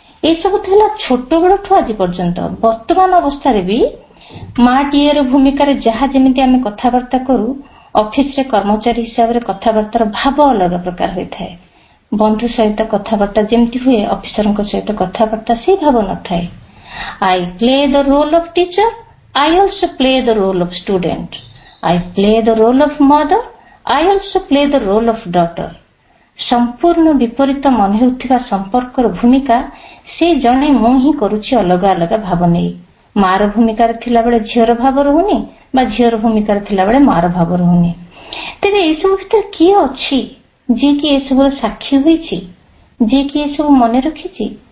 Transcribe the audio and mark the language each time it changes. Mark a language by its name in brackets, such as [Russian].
[Odia] ଏସବୁ ଥିଲା ଛୋଟ ବେଳଠୁ ଆଜି ପର୍ଯ୍ୟନ୍ତ। ବର୍ତ୍ତମାନ ଅବସ୍ଥାରେ ବି ମାଟିଏର ଭୂମିକାରେ ଯାହା ଯେମିତି ଆମେ କଥାବାର୍ତ୍ତା କରୁ, ଅଫିସରେ କର୍ମଚାରୀ ହିସାବରେ କଥାବାର୍ତ୍ତାର ଭାବ ଅଲଗା ପ୍ରକାର ହୋଇଥାଏ। ବନ୍ଧୁ ସହିତ କଥାବାର୍ତ୍ତା ଯେମିତି ହୁଏ ଅଫିସରଙ୍କ ସହିତ କଥାବାର୍ତ୍ତା ସେଇ ଭାବ ନଥାଏ। [English] I play the role of teacher, I also play the role of student. I play the role of mother, I also play the role of daughter. [Odia] ସମ୍ପୂର୍ଣ୍ଣ ବିପରୀତ ମନେ ହେଉଥିବା ସମ୍ପର୍କର ଭୂମିକା ସେ ଜଣେ ମୁଁ ହିଁ କରୁଛି ଅଲଗା ଅଲଗା ଭାବ ନେଇ। ମାର ଭୂମିକାରେ ଥିଲାବେଳେ ଝିଅର ଭାବ ରହୁନି ବା ଝିଅର ଭୂମିକାରେ ଥିଲାବେଳେ ମାର ଭାବ ରହୁନି। ତେବେ ଏସବୁ ଭିତରେ କିଏ ଅଛି ଯିଏକି ଏସବୁର ସାକ୍ଷୀ ହୋଇଛି, ଯିଏକି ଏସବୁ ମନେ ରଖିଛି?